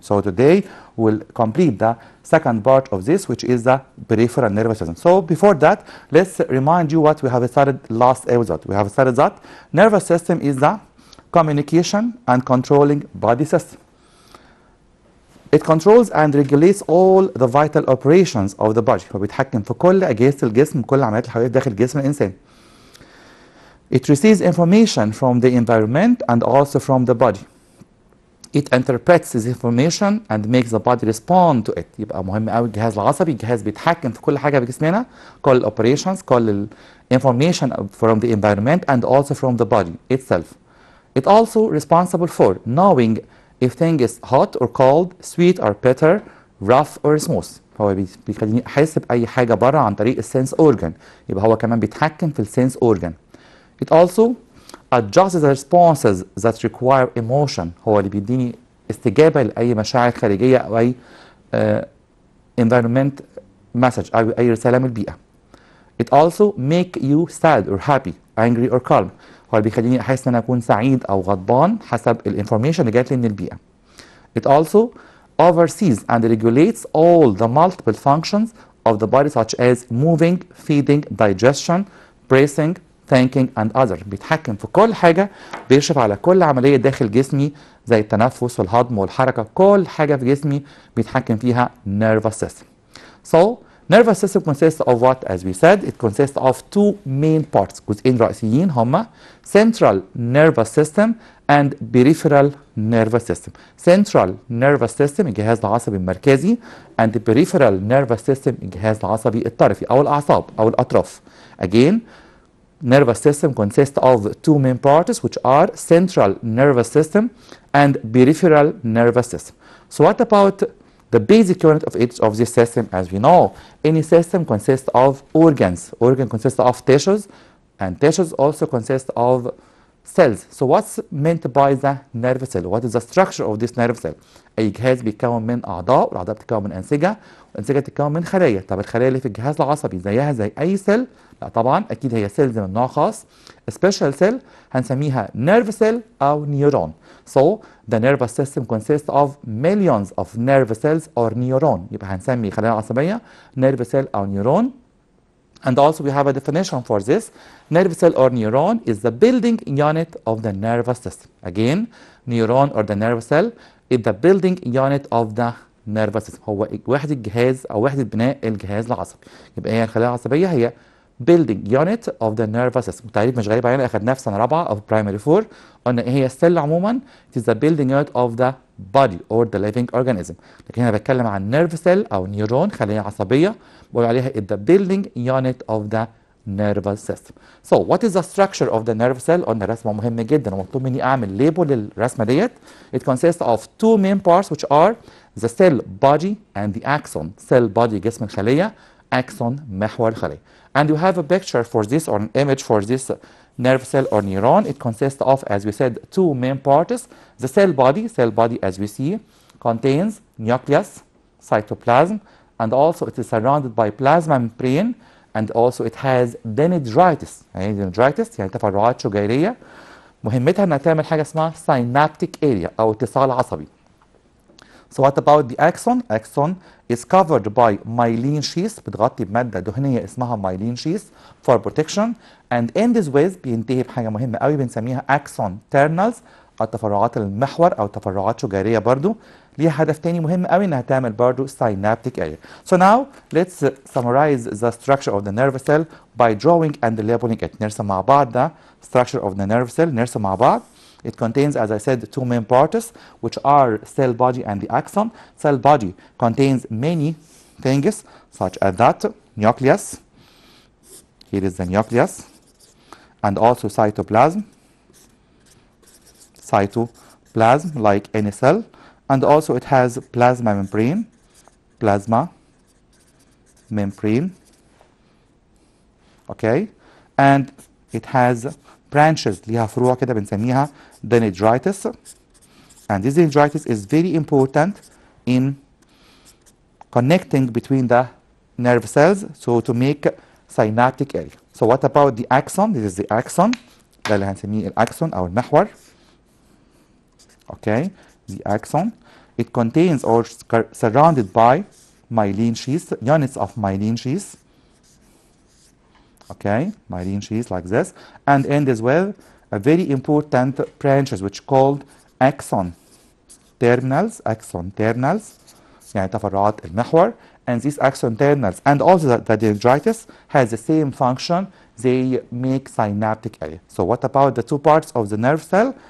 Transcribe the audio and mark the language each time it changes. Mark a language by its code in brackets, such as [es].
[en] So today we'll complete the second part of this, which is the peripheral nervous system. So before that, let's remind you what we have studied last episode. We have studied that nervous system is the communication and controlling body system. It controls and regulates all the vital operations of the body. [ar] فبيتحكم في كل أجهزة الجسم، كل عمليات الحيوية داخل جسم الإنسان. [en] It receives information from the environment and also from the body. It interprets this information and makes the body respond to it. [ar] يبقى مهم قوي الجهاز العصبي، الجهاز بيتحكم في كل حاجة في جسمنا، كل operations، كل [en] information from the environment and also from the body itself. It also responsible for knowing if thing is hot or cold, sweet or bitter, rough or smooth. [ar] هو بيخليني احس باي حاجه بره عن طريق السنس اورجان. يبقى هو كمان بيتحكم في السنس اورجان. [en] It also adjusts the responses that require emotion. [ar] هو اللي بيديني استجابه لاي مشاعر خارجيه او اي [en] environment message [ar] او اي رساله من البيئه. [en] It also make you sad or happy, angry or calm. [ar] هو اللي بيخليني احس ان انا اكون سعيد او غضبان حسب الانفورميشن اللي جات لي من البيئه. [en] It also oversees and regulates all the multiple functions of the body such as moving, feeding, digestion, breathing, thinking and other. [ar] بيتحكم في كل حاجه، بيشرف على كل عمليه داخل جسمي زي التنفس والهضم والحركه، كل حاجه في جسمي بيتحكم فيها [en] nervous system. So nervous system consists of what? As we said, it consists of two main parts. [ar] جزئين رئيسيين هما [en] central nervous system and peripheral nervous system. Central nervous system [ar] الجهاز العصبي المركزي [en] and peripheral nervous system [ar] الجهاز العصبي الطرفي أو الأعصاب أو الأطراف. [en] Again, nervous system consists of two main parts, which are central nervous system and peripheral nervous system. So what about the basic unit of each of this system? As we know, any system consists of organs. Organ consists of tissues, and tissues also consist of cells. So what's meant by the nerve cell? What is the structure of this nerve cell? [ar] أي جهاز بيتكون من أعضاء، والأعضاء بتتكون من أنسجة، والأنسجة بتتكون من خلايا. طب الخلايا اللي في الجهاز العصبي زيها زي أي سيل؟ لا طبعا، أكيد هي سيلز من نوع خاص. سبيشال سيل هنسميها [en] nerve cell [ar] أو نيورون. [en] So the nervous system consists of millions of nerve cells or neuron. [ar] يبقى هنسمي خلايا عصبية [en] nerve cell [ar] أو نيورون. [en] And also we have a definition for this. Nerve cell or neuron is the building unit of the nervous system. Again, neuron or the nerve cell is the building unit of the nervous system. [ar] هو وحدة جهاز أو وحدة بناء الجهاز العصبي. يبقى هي الخلايا العصبية هي [en] building unit of the nervous system. [ar] تعريف مش غريب علينا، أخدناه في سنة رابعة أو [en] primary 4. [ar] قلنا إيه هي السيل عموما؟ [en] it is the building unit of the body or the living organism. [ar] لكن هنا بتكلم عن [en] nerve cell [ar] أو نيورون، خلية عصبية، بقول عليها [en] it the building unit of the nervous system. So what is the structure of the nerve cell? [ar] قلنا رسمة مهمة جدا ومطلوب مني أعمل ليبل للرسمة ديت. [en] It consists of two main parts, which are the cell body and the axon. Cell body [ar] جسم الخلية، axon محور الخلية. [en] And you have a picture for this or an image for this nerve cell or neuron. It consists of, as we said, two main parts. The cell body as we see, contains nucleus, cytoplasm, and also it is surrounded by plasma membrane, and also it has dendrites. [ar] يعني dendrites يعني تفرعات شجيرية، مهمتها انها تعمل حاجة اسمها [en] synaptic area [ar] أو اتصال عصبي. [en] So what about the axon? Axon is covered by myelin sheath، [ar] بتغطي بمادة دهنية اسمها [en] myelin sheath for protection, and in this way [ar] بينتهي بحاجة مهمة قوي بنسميها [en] axon terminals [ar] أو تفرعات المحور أو تفرعات شجيرية برضو. ليها هدف تاني مهم قوي انها تعمل برضو [en] synaptic area. So now let's summarize the structure of the nerve cell by drawing and labeling it. [ar] نرسم مع بعض [en] the structure of the nerve cell. [ar] نرسم مع بعض. [en] It contains, as I said, two main parts, which are cell body and the axon. Cell body contains many things, such as that nucleus. Here is the nucleus, and also cytoplasm. Cytoplasm, like any cell, and also it has plasma membrane. Plasma membrane. Okay, and it has branches. [ar] ليها فروع كده بنسميها dendrites. [en] And this dendrites is very important in connecting between the nerve cells, so to make synaptic area. So what about the axon? This is the axon. [ar] ده اللي هنسميه الأكسون أو المحور. [en] Okay, the axon. It contains or surrounded by myelin sheaths, units of myelin sheaths. Okay, myelin sheaths like this, and end as well a very important branches which called axon terminals. Axon terminals [ar] يعني تفرعات المحور. [en] And these axon terminals and also the dendrites has the same function. They make synaptic area. So what about the two parts of the nerve cell?